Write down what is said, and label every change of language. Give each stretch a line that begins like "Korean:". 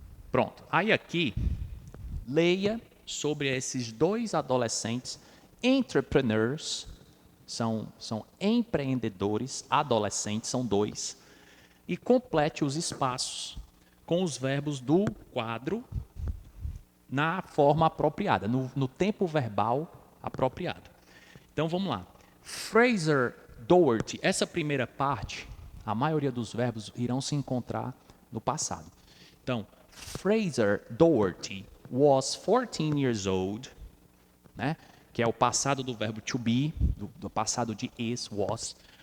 Portuguese: Pronto, aí aqui, leia sobre esses dois adolescentes, entrepreneurs, são empreendedores, adolescentes, são dois, e complete os espaços com os verbos do quadro na forma apropriada, no tempo verbal apropriado. Então vamos lá. Fraser Doherty, essa primeira parte, a maioria dos verbos irão se encontrar no passado.
English: Então, Fraser Doherty was 14 years old, né?
Portuguese: Que é o passado do verbo to be, do passado de is, was.